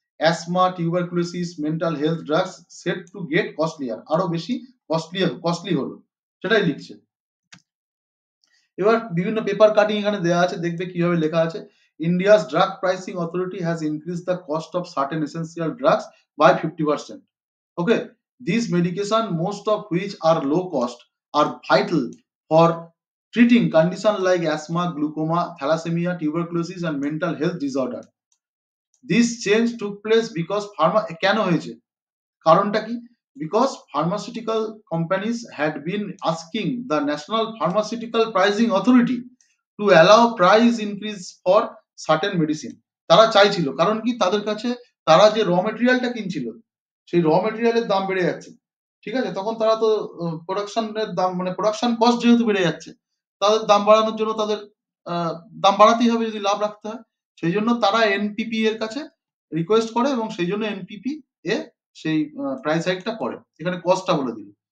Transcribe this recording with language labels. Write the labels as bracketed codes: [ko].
[en] asthma, tuberculosis, mental health drugs set to get costlier, [bn] আরো বেশি costly হলো, সেটাই লিখছে। এবার বিভিন্ন পেপার কাটিং এখানে দেওয়া আছে, দেখবে কিভাবে লেখা আছে। [en] India's drug pricing authority has increase the cost of certain essential drugs by 50%. Okay, these medication, most of which are low cost, are vital for treating conditions like asthma, glaucoma, thalassemia, tuberculosis, and mental health disorder. This change took place because [bn] কেন হয়েছে, কারণটা কি? [en] Because pharmaceutical companies had been asking the National Pharmaceutical Pricing Authority to allow price increase for certain medicine. [bn] তারা চাইছিল, কারণ কি, তাদের কাছে তারা যে র মেটেরিয়ালটা কিনছিল, সেই র মেটেরিয়ালের দাম বেড়ে যাচ্ছে, ঠিক আছে? তখন তারা তো প্রোডাকশনের দাম, মানে প্রোডাকশন কস্ট যেহেতু বেড়ে যাচ্ছে, তাদের দাম বাড়ানোর জন্য তাদের দাম বাড়াতেই হবে যদি লাভ রাখতে হয়। সেই জন্য তারা এনপিপি এর কাছে রিকোয়েস্ট করে, এবং সেই জন্য এনপিপি এ সেই প্রাইস হাইকটা করে। এখানে কস্টটা বলে দিল।